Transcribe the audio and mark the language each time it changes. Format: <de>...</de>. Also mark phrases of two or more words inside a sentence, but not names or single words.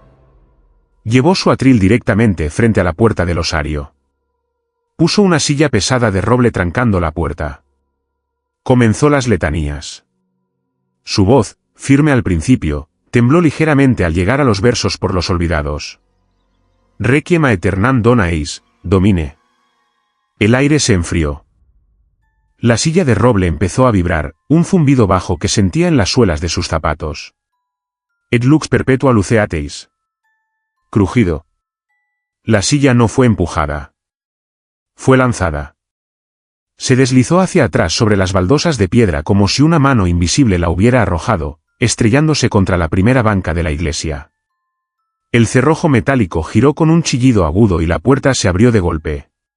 <es>Llevó su atril directamente frente a la puerta del osario. Puso una silla pesada de roble trancando la puerta. Comenzó las letanías. Su voz, firme al principio, tembló ligeramente al llegar a los versos por los olvidados.</es> <la>Requiem aeternam dona eis, domine.</la> <es>El aire se enfrió. La silla de roble empezó a vibrar, un zumbido bajo que sentía en las suelas de sus zapatos.</es> <la>Et lux perpetua luceateis.</la> <es>Crujido. La silla no fue empujada. Fue lanzada. Se deslizó hacia atrás sobre las baldosas de piedra como si una mano invisible la hubiera arrojado, estrellándose contra la primera banca de la iglesia. El cerrojo metálico giró con un chillido agudo y la puerta se abrió de golpe.</es>